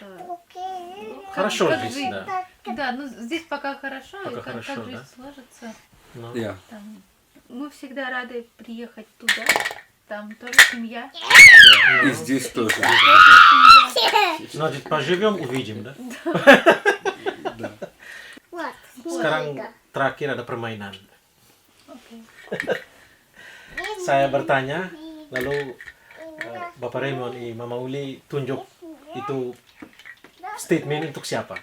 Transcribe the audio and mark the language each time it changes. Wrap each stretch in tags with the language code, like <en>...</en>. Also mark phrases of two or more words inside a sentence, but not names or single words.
<ru>Хорошо как здесь, жизнь. да. Да, ну здесь пока хорошо, Пока и как хорошо, жизнь да? сложится. Ну,</ru> <id>Ya.</id> <ru>Там, мы всегда рады приехать туда, там тоже семья. И здесь тоже. Значит, поживем, увидим, да?</ru> <id>Sekarang terakhir ada permainan. Saya bertanya, lalu Bapak Raymond dan Mama Uli tunjuk itu statement untuk siapa.</id>